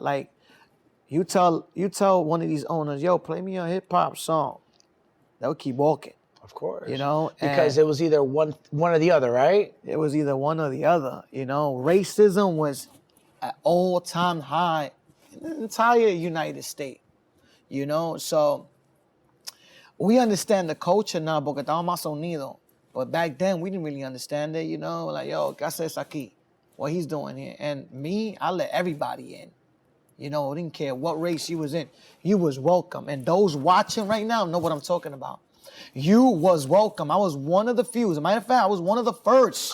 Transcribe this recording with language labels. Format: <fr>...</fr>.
<en>Like, you tell one of these owners, yo, play me a hip hop song. They'll keep walking. Of course. and Because it was either one or the other, right? it was either one or the other. Racism was at all-time high in the entire United States. So we understand the culture now</en> <es>porque estamos más unidos.</es> <en>But back then, we didn't really understand it, you know? Like, yo,</en> <es>¿qué haces aquí?</es> <en>What he's doing here. And me, I let everybody in. You know, I didn't care what race you was in. You was welcome. And those watching right now know what I'm talking about. You was welcome. I was one of the few. As a matter of fact, I was one of the first.</en>